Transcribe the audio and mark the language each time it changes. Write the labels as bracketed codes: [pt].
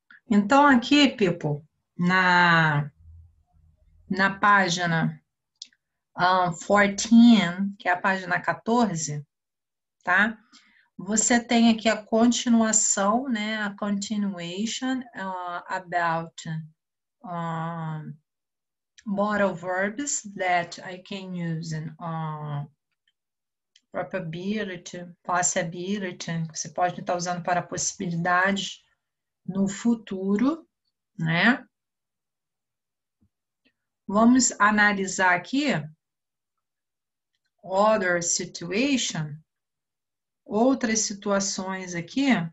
[pt] Então, aqui, people, na página 14, que é a página 14, tá? Você tem aqui a continuação, né? [en] A continuation about modal verbs that I can use in probability, possibility. [pt] Você pode estar usando para possibilidades no futuro, né? Vamos analisar aqui [en] other situation, [pt] outras situações aqui.